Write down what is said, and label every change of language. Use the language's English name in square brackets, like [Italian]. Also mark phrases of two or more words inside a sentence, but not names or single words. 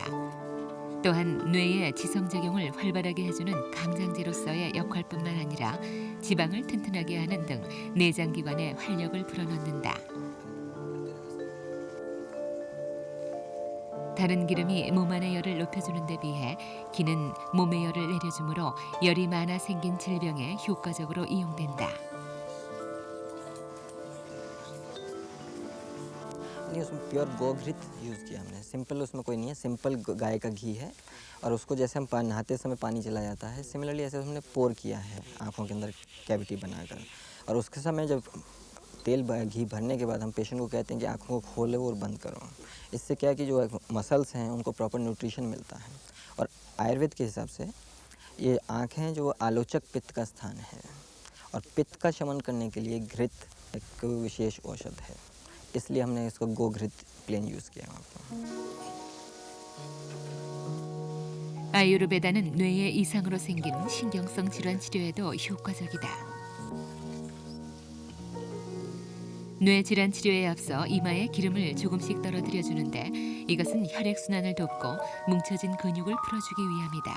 [Korean] 또한 뇌의 지성작용을 활발하게 해주는 강장제로서의 역할뿐만 아니라 지방을 튼튼하게 하는 등 내장기관에 활력을 불어넣는다. 다른 기름이 몸 안의 열을 높여주는 데 비해 기는 몸의 열을 내려주므로 열이 많아 생긴 질병에 효과적으로 이용된다. [Hindi] नहीं उसमें प्योर गोघृत यूज़ किया हमने सिंपल उसमें कोई नहीं है सिंपल गाय का घी है और उसको जैसे हम नहाते समय पानी चला जाता है सिमिलरली ऐसे हमने पोर किया है आँखों के अंदर कैविटी बनाकर और उसके समय जब घी भरने के बाद हम पेशेंट को कहते हैं कि आँखों को खोलो और बंद करो। इससे क्या है कि जो मसल्स हैं उनको [English] proper nutrition [Hindi] मिलता है और आयुर्वेद के हिसाब से ये आँखें जो आलोचक पित्त का स्थान है और पित्त का शमन करने के लिए घृत एक विशेष औषध है, इसलिए हमने इसको गोघृत [English] plain use [Hindi] किया वहाँ पर। [Korean] 아유르베다는 뇌의 이상으로 생긴 신경성 질환 치료에도 효과적이다. 뇌 질환 치료에 앞서 이마에 기름을 조금씩 떨어뜨려 주는데 이것은 혈액순환을 돕고 뭉쳐진 근육을 풀어주기 위함이다.